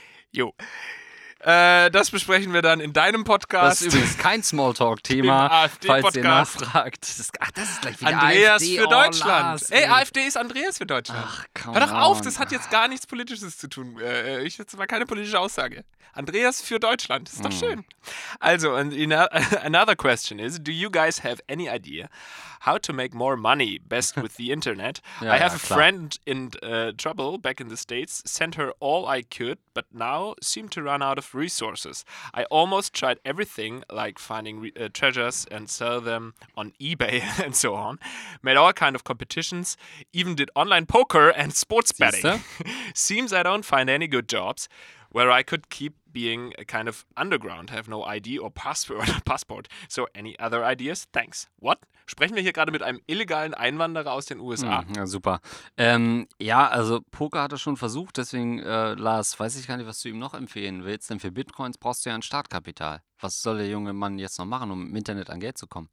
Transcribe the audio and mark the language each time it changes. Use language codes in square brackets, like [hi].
[de] Jo. Das besprechen wir dann in deinem Podcast. Das ist übrigens kein Smalltalk-Thema, falls ihr nachfragt. Ach, das ist gleich wieder Andreas AfD für Deutschland. Ey, AfD ist Andreas für Deutschland. Ach, komm. Hör doch auf, das hat jetzt gar nichts Politisches zu tun. Ich jetzt mal keine politische Aussage. Andreas für Deutschland, ist doch schön. [en] Also, another question is, do you guys have any idea how to make more money best with the internet? [de] Ja, [en] I have [de] ja, [en] a friend in trouble back in the States, sent her all I could, but now seem to run out of resources. I almost tried everything, like finding treasures and sell them on eBay and so on. Made all kind of competitions, even did online poker and sports betting. [de] Siehste? [en] Seems I don't find any good jobs where I could keep being a kind of underground. Have no ID or passport. So any other ideas? Thanks. What? [de] Sprechen wir hier gerade mit einem illegalen Einwanderer aus den USA? Hm, ja, super. Ja, also Poker hat er schon versucht, deswegen, Lars, weiß ich gar nicht, was du ihm noch empfehlen willst. Denn für Bitcoins brauchst du ja ein Startkapital. Was soll der junge Mann jetzt noch machen, um im Internet an Geld zu kommen?